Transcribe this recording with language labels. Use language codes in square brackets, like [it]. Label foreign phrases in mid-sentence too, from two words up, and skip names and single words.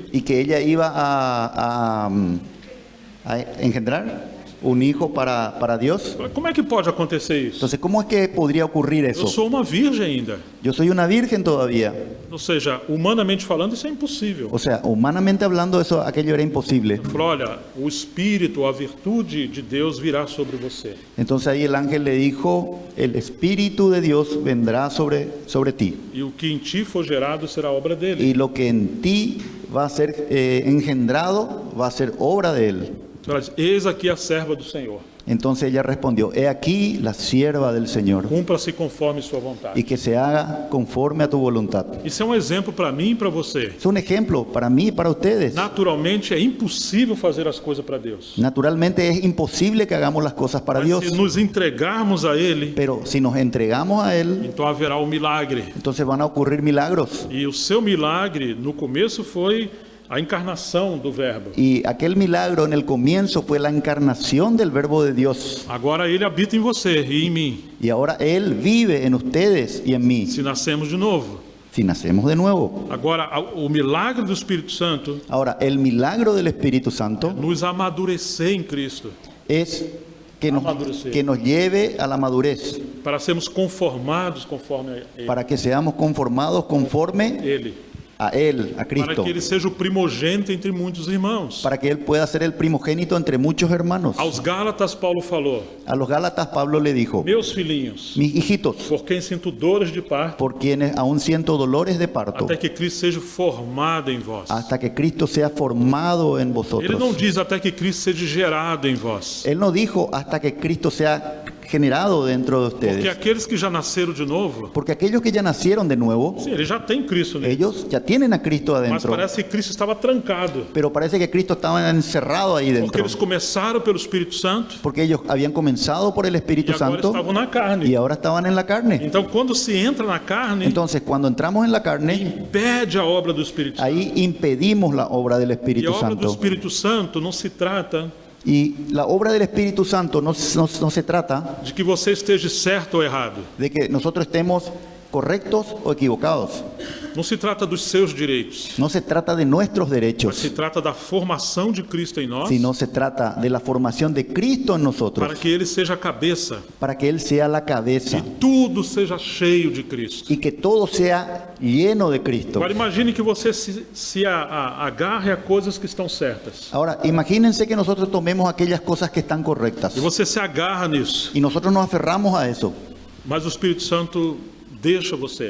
[es] y que ella iba a engendrar un hijo para Dios, [pt] como é que pode acontecer isso? [es] entonces, ¿cómo es que podría ocurrir [pt] Eu [es] eso? [pt] sou uma virgem ainda. [es] Yo soy una virgen todavía. [pt] Ou seja, humanamente falando, isso é impossível. [es] O sea, humanamente hablando, aquello era imposible. [pt] Falou, olha, o Espírito, a virtude de Deus virá sobre você. [es] Entonces ahí el ángel le dijo, el Espíritu de Dios vendrá sobre ti. [pt] E o que em ti for gerado será obra dele. [es] Y lo que en ti va a ser engendrado va a ser obra de él. [pt] Ela diz, eis aqui a serva do Senhor. [es] Entonces ella respondió, he aquí la sierva del Señor, [pt] Cumpra-se conforme sua vontade. [es] y que se haga conforme a tu voluntad. [pt] Isso é um exemplo para mim e para você. [es] Es un ejemplo para mí y para ustedes. [pt] Naturalmente é impossível fazer as coisas para Deus. [es] Naturalmente es imposible que hagamos las cosas para [pt] Mas [es] Dios, [pt] se nos entregarmos a Ele, [es] pero si nos entregamos a Él, [pt] então haverá um milagre. [es] entonces van a ocurrir milagros. [pt] E o seu milagre, no começo, foi a encarnação do Verbo. [es] Y aquel milagro en el comienzo fue la encarnación del Verbo de Dios. [pt] Agora Ele habita em você e em mim, [es] Y ahora Él vive en ustedes y en mí, [pt] se nascemos de novo. [es] si nacemos de nuevo. [pt] Agora, o milagre do Espírito Santo [es] Ahora, el milagro del Espíritu Santo [pt] nos amadurecer em Cristo, [es] es que [pt] Amadurecer. [es] que nos lleve a la madurez, [pt] para sermos conformados conforme a [es] para que seamos conformados conforme [pt] Ele, [es] a Él, a [pt] para Cristo, que Ele seja o primogênito entre muitos irmãos. [es] para que Él pueda ser el primogénito entre muchos hermanos. [pt] Aos Gálatas, Paulo falou, [es] A los Gálatas Pablo le dijo, [pt] meus filhinhos, [es] mis hijitos, [pt] por quem sinto dores de parto, [es] por quienes aún siento dolores de parto, [pt] até que Cristo seja formado em vós. [es] hasta que Cristo sea formado en [pt] Ele não [es] vosotros. [pt] diz até que Cristo seja gerado em vós. [es] Él no dijo hasta que Cristo sea generado dentro de [pt] Porque [es] ustedes. [pt] aqueles que já nasceram de novo, [es] Porque aquellos que ya nacieron de nuevo, [pt] sim, ele já tem Cristo nele. [es] ellos ya tienen a Cristo [pt] Mas [es] adentro. [pt] parece que Cristo estava trancado. [es] Pero parece que Cristo estaba encerrado ahí [pt] Porque [es] dentro. [pt] eles começaram pelo Espírito Santo [es] Porque ellos habían comenzado por el [pt] e [es] Espíritu [pt] agora [es] Santo [pt] estavam na [es] y [pt] carne. [es] ahora estaban en la carne. [pt] Então, quando se entra na carne, [es] Entonces, cuando entramos en la carne, [pt] impede a obra do Espírito Santo. [es] ahí impedimos la obra del [pt] E a [es] Espíritu [pt] obra do [es] Santo. [pt] Espírito Santo não se trata [es] Y la obra del Espíritu Santo no se trata [pt] de que você esteja certo ou errado. [es] de que nosotros estemos correctos o equivocados. [pt] Não se trata dos seus direitos, [es] No se trata de nuestros [pt] mas [es] derechos, [pt] se trata da formação de Cristo em nós, [es] sino se trata de la formación de Cristo en [pt] para [es] nosotros, [pt] que Ele seja a cabeça [es] para que Él sea la cabeza [pt] e tudo seja cheio de Cristo. [es] y que todo sea lleno de Cristo. [pt] Agora imagine que você se agarre a coisas que estão certas. [es] Ahora, imagínense que nosotros tomemos aquellas cosas que están correctas [pt] E você se agarra nisso, [es] y nosotros nos aferramos a eso, [pt] mas o Espírito Santo deixa você.